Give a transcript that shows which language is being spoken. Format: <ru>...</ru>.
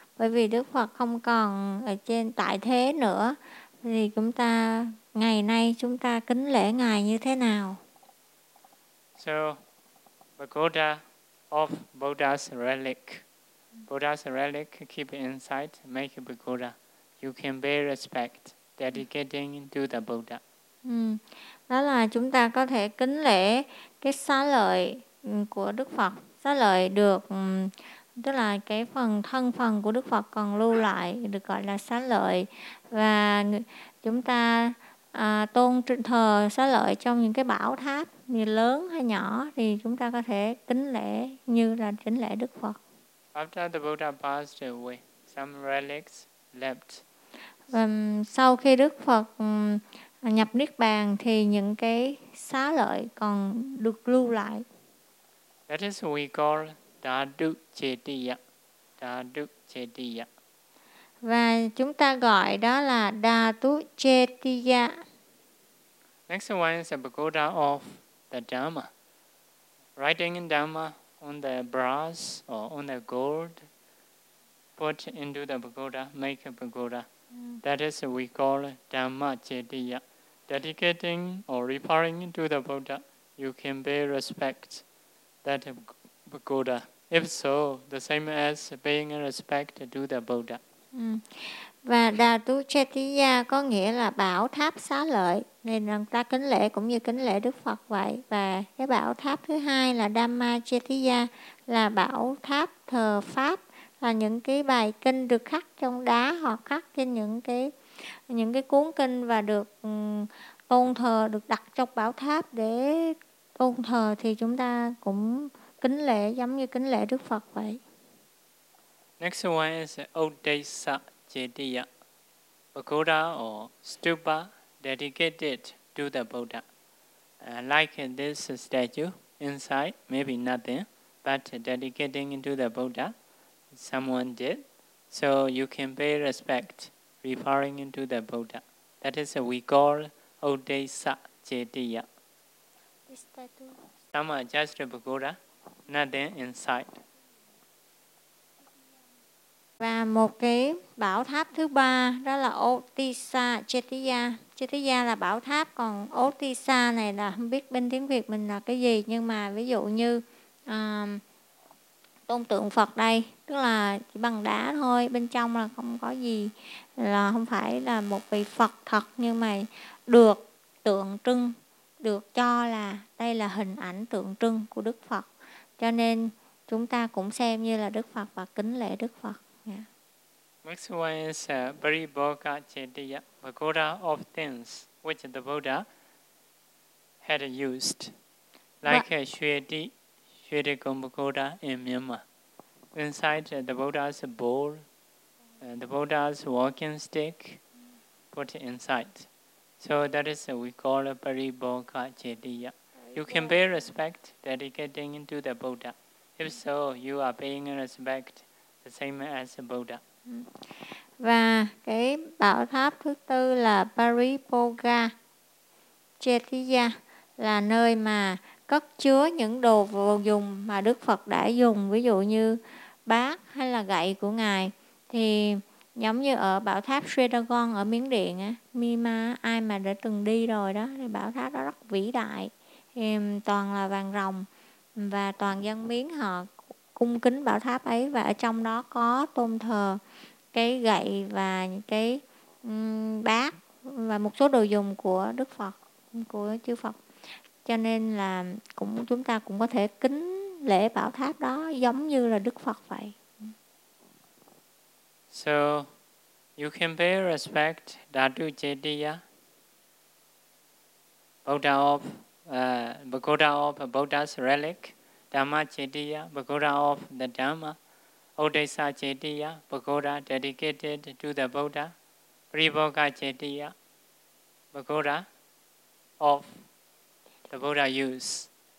<vi>Bởi vì Đức Phật không còn ở trên tại thế nữa, thì chúng ta ngày nay chúng ta kính lễ Ngài như thế nào?</vi> <en>So, the Buddha of Buddha's relic. Buddha's relic keep inside, make Buddha. You can pay respect, dedicating to the Buddha.</en> <vi>Đó là chúng ta có thể kính lễ cái xá lợi của Đức Phật. Xá lợi được, tức là cái phần thân phần của Đức Phật còn lưu lại, được gọi là xá lợi. Và chúng ta tôn thờ xá lợi trong những cái bảo tháp như lớn hay nhỏ, thì chúng ta có thể kính lễ như là kính lễ Đức Phật.</vi> <en>After the Buddha passed away, some relics left.</en> <vi>Sau khi Đức Phật nhập Niết Bàn thì những cái xá lợi còn được lưu lại.</vi> <en>That is we call Dhadu Chetiya. Dhadu Chetiya.</en> <vi>Và chúng ta gọi đó là Dhadu Chetiya.</vi> <en>Next one is a pagoda of the Dhamma. Writing in Dhamma on the brass or on the gold, put into the pagoda, make a pagoda. That is we call Dhamma Chetiya. Dedicating or referring to the Buddha, you can pay respect that pagoda. If so, the same as paying respect to the Buddha.</en> <vi>Và Dhadu Chetiya có nghĩa là bảo tháp xá lợi, nên người ta kính lễ cũng như kính lễ Đức Phật vậy. Và cái bảo tháp thứ hai là Dhamma Chetiya, là bảo tháp thờ pháp, là những cái bài kinh được khắc trong đá hoặc khắc trên những cái cuốn kinh và được tôn thờ, được đặt trong bảo tháp để tôn thờ, thì chúng ta cũng kính lễ giống như kính lễ Đức Phật vậy.</vi> <en>Next one is Odesa Chetiya, pagoda or stupa dedicated to the Buddha. Like this statue, inside maybe nothing, but dedicating to the Buddha, someone did. So you can pay respect referring to the Buddha. That is what we call Odesa Chetiya. Some are just a pagoda, nothing inside.</en> <vi>Và một cái bảo tháp thứ ba đó là Otisa Chetiya. Chetiya là bảo tháp, còn Otisa này là không biết bên tiếng Việt mình là cái gì, nhưng mà ví dụ như tôn tượng Phật đây, tức là chỉ bằng đá thôi, bên trong là không có gì, là không phải là một vị Phật thật, nhưng mà được tượng trưng, được cho là đây là hình ảnh tượng trưng của Đức Phật, cho nên chúng ta cũng xem như là Đức Phật và kính lễ Đức Phật.</vi> <en>Next one is Pariboga Chetiya, pagoda of things which the Buddha had used, like Shwedi Gombakoda in Myanmar. Inside the Buddha's bowl, the Buddha's walking stick put inside. So that is what we call a Paribhoga Jetiya. You can pay respect dedicating to the Buddha. If so, you are paying respect the same as the Buddha.</en> <vi>Và cái bảo tháp thứ tư là Paribhoga Jetiya, là nơi mà cất chứa những đồ vô dụng mà Đức Phật đã dùng, ví dụ như bát hay là gậy của Ngài. Thì giống như ở bảo tháp Sredagon ở Miến Điện, Mima, ai mà đã từng đi rồi đó, thì bảo tháp đó rất vĩ đại, thì toàn là vàng ròng và toàn dân Miến họ cung kính bảo tháp ấy, và ở trong đó có tôn thờ cái gậy và cái bát và một số đồ dùng của Đức Phật, của chư Phật. Cho nên là cũng chúng ta cũng có thể kính lễ bảo tháp đó giống như là Đức Phật vậy.</vi> <en>So you can pay respect Dhatu Jetiya, Buddha of Pagoda of Buddha's relic, Dhamma Jetiya, Pagoda of the Dhamma, Odessa Jetiya, Pagoda dedicated to the Buddha, Paribhoga Jetiya, Pagoda of the Buddha use.</en>